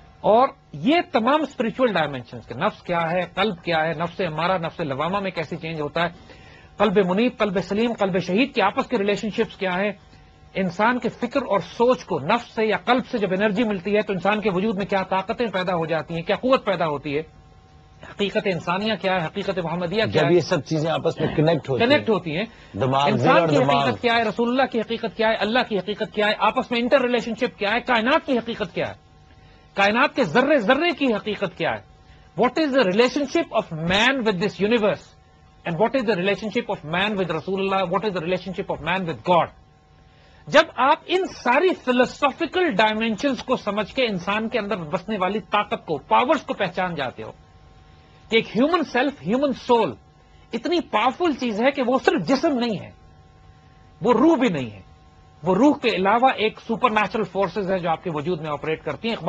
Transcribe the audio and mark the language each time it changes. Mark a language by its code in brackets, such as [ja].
[ur] اور یہ تمام اسپرچل ڈائمینشنز کے نفس کیا ہے، قلب کیا ہے، نفس ہمارا، نفس لوامہ میں کیسے چینج ہوتا ہے، قلب منیب، قلب سلیم، قلب شہید کے آپس کے ریلیشن شپس کیا ہے، انسان کے فکر اور سوچ کو نفس سے یا قلب سے جب انرجی ملتی ہے تو انسان کے وجود میں کیا طاقتیں پیدا ہو جاتی ہیں، کیا قوت پیدا ہوتی ہے، حقیقت انسانیہ کیا ہے، حقیقت محمدیہ کیا ہے. جب یہ سب چیزیں آپس میں کنیکٹ ہوتی ہیں، انسان کی حقیقت کیا ہے، رسول اللہ کی حقیقت کیا ہے، اللہ کی حقیقت کیا ہے، آپس میں انٹر ریلیشن شپ کیا ہے، کائنات کی حقیقت کیا ہے، کائنات کے ذرے ذرے کی حقیقت کیا ہے. [en] What is the relationship of man with this universe and what is the relationship of man with رسول اللہ، what is the relationship of man with God. [ur] جب آپ ان ساری فلسافیکل ڈائمینشنز کو سمجھ کے انسان کے اندر بسنے والی طاقت کو، پاورز کو پہچان جاتے ہو کہ ایک ہیومن سیلف، ہیومن سول اتنی پاورفل چیز ہے کہ وہ صرف جسم نہیں ہے، وہ روح بھی نہیں ہے، وہ روح کے علاوہ ایک سپر نیچرل فورسز ہے جو آپ کے وجود میں آپریٹ کرتی ہیں.